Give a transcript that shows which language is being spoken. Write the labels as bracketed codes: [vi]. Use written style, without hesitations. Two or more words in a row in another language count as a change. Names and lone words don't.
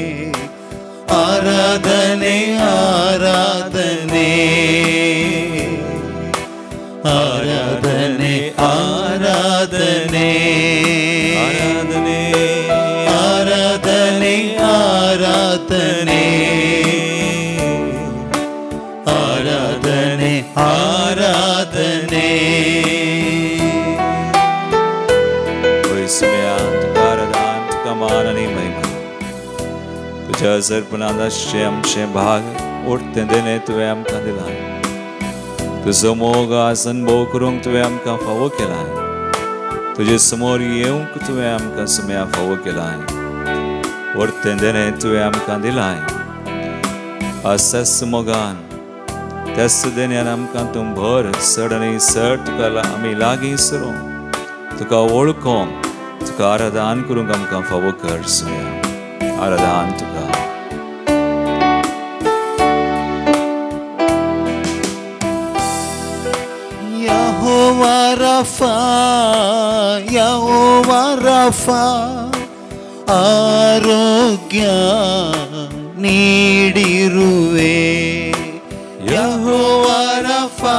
[kn] ಆರಾಧನೆ ಆರಾಧನೆ ಆರಾಧನೆ ಆರಾಧನೆ ಆರಾಧನೆ ಆರಾಧನೆ ಆರಾಧನೆ ಆರಾಧನೆ ಆರಾಧನೆ. [kok] तुझ्या अर्पणाचे आमचे भाग ओडते देणे तुवें आमकां दिलाय. तुजो मोग आज अनुभव करूंक तुवें आमकां फावो केलाय. तुजे समोर येवंक तुवें आमकां सुम्या फावो केलाय. ओडते देणे तुवें आमकां दिलाय. आज त्याच मोगान त्याच देण्यान आमकां तूं भर चड आनी चड तुका आमी लागीं सरूंक तुका वळखोंक तुका आराधन करूंक आमकां फावो कर सुम्या आराधन तुका [kn] ಯೆಹೋವಾ ರಫಾ ಯೆಹೋವಾ ರಫಾ ಆರೋಗ್ಯ ನೀಡಿರುವೆ ಯೆಹೋವಾ ರಫಾ